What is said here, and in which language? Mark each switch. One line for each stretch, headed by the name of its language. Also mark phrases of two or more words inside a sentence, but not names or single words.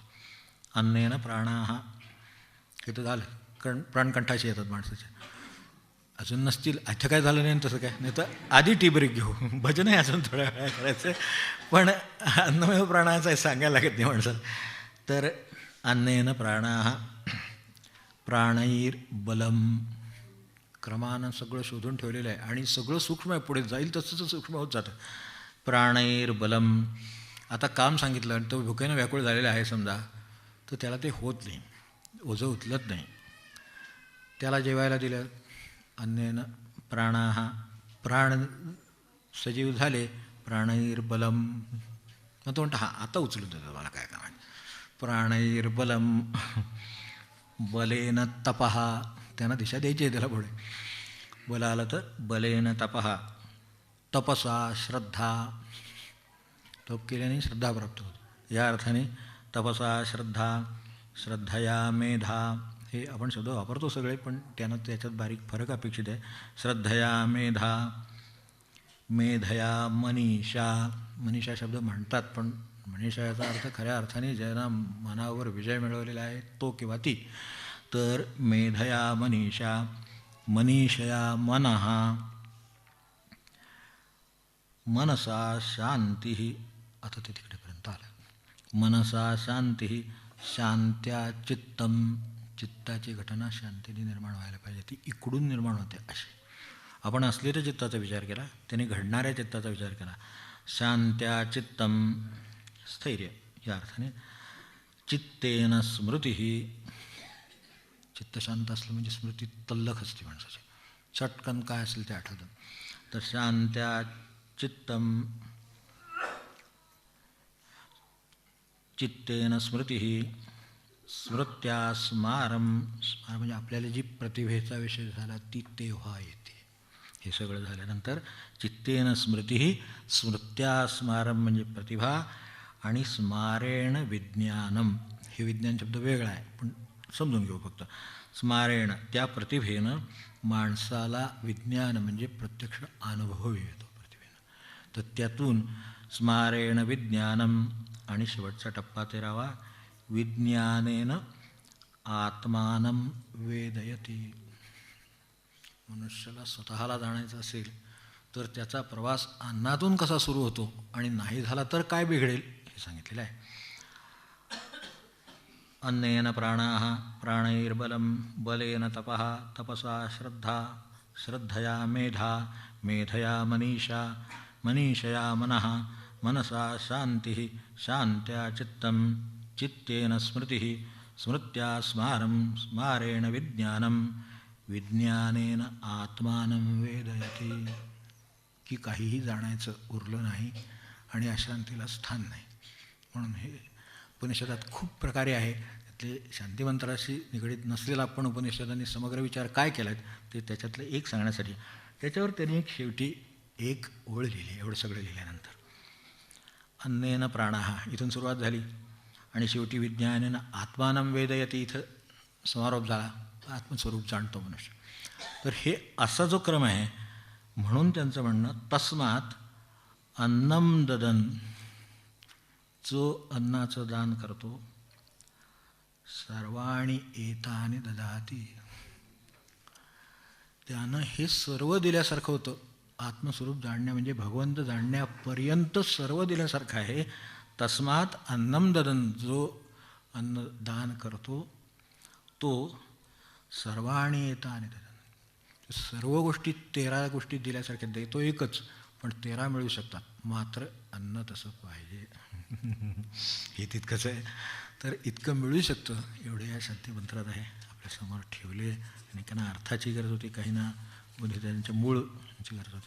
Sanskrit: अन्नेन प्राणाः
Marathi: हे तर झालं, प्राणकंठाशी येतात माणसाचे. अजून नसतील, अच्छा काय झालं नाही तसं काय, नाही तर आधी टी ब्रेक घेऊ, भजन आहे अजून थोड्या वेळा करायचं, पण अन्नमय प्राणाचं सांगायला लागत नाही माणसाला.
Sanskrit: तर अन्नेन प्राणाः प्राणैर्बलम,
Marathi: क्रमानं सगळं शोधून ठेवलेलं आहे आणि सगळं सूक्ष्म आहे, पुढे जाईल तसं सूक्ष्म होत जातं. प्राणैर्बलम, आता काम सांगितलं आणि तो भुकेनं व्याकुळ झालेला आहे समजा, तर त्याला ते होत नाही, ओझं उचलत नाही. त्याला जेवायला दिलं,
Sanskrit: अन्नेन प्राणाः,
Marathi: प्राण सजीव झाले, प्राणैर्बलम, मग तो म्हणतो हां आता उचलून देतो मला काय काम आहे.
Sanskrit: प्राणैर्बलम, बलेन तपः,
Marathi: त्यांना दिशा द्यायची आहे त्याला पुढे. बल आलं तर
Sanskrit: बलेन तपः, तपसा श्रद्धा,
Marathi: तप केल्याने श्रद्धा प्राप्त होते. या अर्थाने
Sanskrit: तपसा श्रद्धा, श्रद्धया मेधा,
Marathi: हे आपण शब्द वापरतो सगळे, पण त्यानं त्याच्यात बारीक फरक अपेक्षित आहे.
Sanskrit: श्रद्धया मेधा, मेधया मनीषा,
Marathi: मनीषा शब्द म्हणतात पण मनीषा याचा अर्थ खऱ्या अर्थाने ज्यांना मनावर विजय मिळवलेला आहे तो किंवा ती.
Sanskrit: तर मेधया मनीषा, मनीषया मनः, मनसा शांती,
Marathi: आता ते तिकडेपर्यंत आलं.
Sanskrit: मनसा शांती, शांत्या चित्तम,
Marathi: चित्ताची घटना शांतीने निर्माण व्हायला पाहिजे, ती इकडून निर्माण होते अशी. आपण असलेल्या चित्ताचा विचार केला, त्याने घडणाऱ्या चित्ताचा विचार केला.
Sanskrit: शांत्या चित्तम,
Marathi: स्थैर्य या अर्थाने.
Sanskrit: चित्तेन स्मृती,
Marathi: चित्त शांत असलं म्हणजे स्मृती तल्लख असते माणसाची, चटकन काय असेल ते आठवतं. तर
Sanskrit: शांत्या चित्तम, चित्तेन स्मृती, स्मृत्या स्मारम,
Marathi: स्मार म्हणजे आपल्याला जी प्रतिभेचा विषय झाला ती तेव्हा येते. हे सगळं झाल्यानंतर
Sanskrit: चित्तेन स्मृती, स्मृत्या स्मारम
Marathi: म्हणजे प्रतिभा, आणि
Sanskrit: स्मारेण विज्ञानम,
Marathi: हे विज्ञान शब्द वेगळा आहे पण समजून घेऊ फक्त. स्मारेण, त्या प्रतिभेनं माणसाला विज्ञान म्हणजे प्रत्यक्ष अनुभव येतो प्रतिभेनं, तर त्यातून
Sanskrit: स्मारेण विज्ञानम.
Marathi: आणि शेवटचा टप्पा 13वा,
Sanskrit: विज्ञानेन आत्मानं वेदयती.
Marathi: मनुष्याला स्वतःला जाणायचं असेल तर त्याचा प्रवास अन्नातून कसा सुरू होतो आणि नाही झाला तर काय बिघडेल हे सांगितलेलं आहे.
Sanskrit: अन्नेन प्राणाः प्राणैर्बलं बलेन तपः तपसा श्रद्धा श्रद्धया मेधा मेधया मनीषा मनीषया मनः मनसा शान्तिः शान्त्या चित्तं चित्तेन स्मृतिः स्मृत्या स्मारं स्मारेण विज्ञानं विज्ञानेन आत्मानं वेदयति.
Marathi: की काहीही जाणायचं उरलं नाही आणि अशांतीला स्थान नाही. म्हणून हे उपनिषदात खूप प्रकारे आहे. त्यातले शांतिमंत्राशी निगडीत नसलेला पण उपनिषदांनी समग्र विचार काय केला ते त्याच्यातलं एक सांगण्यासाठी त्याच्यावर त्यांनी एक शेवटी एक ओळ लिहिली. एवढं सगळं लिहिल्यानंतर
Sanskrit: अन्नेन प्राणाः
Marathi: इथून सुरुवात झाली आणि शेवटी
Sanskrit: विज्ञानेन आत्मानं वेदयति
Marathi: इथं समारोप झाला. आत्मस्वरूप जाणतो मनुष्य. तर हे असा जो क्रम आहे म्हणून त्यांचं म्हणणं
Sanskrit: तस्मात अन्नं ददन,
Marathi: जो अन्नाचं दान करतो,
Sanskrit: सर्वाणि एतानि ददाति,
Marathi: त्यानं हे सर्व दिल्यासारखं होतं. आत्मस्वरूप जाणण्या म्हणजे भगवंत जाणण्यापर्यंत सर्व दिल्यासारखं आहे.
Sanskrit: तस्मात अन्नं ददन,
Marathi: जो अन्न दान करतो तो
Sanskrit: सर्वाणि एतानि ददन,
Marathi: सर्व गोष्टी 13 गोष्टी दिल्यासारख्या देतो एकच, पण 13 मिळू शकतात. मात्र अन्न तसं पाहिजे. हे तितकंच आहे. तर इतकं मिळू शकतं एवढे या शांतिमंत्रात आहे. आपल्यासमोर ठेवले आणि काहींना अर्थाची गरज होती, काहींना त्यांच्या मूळची गरज होती.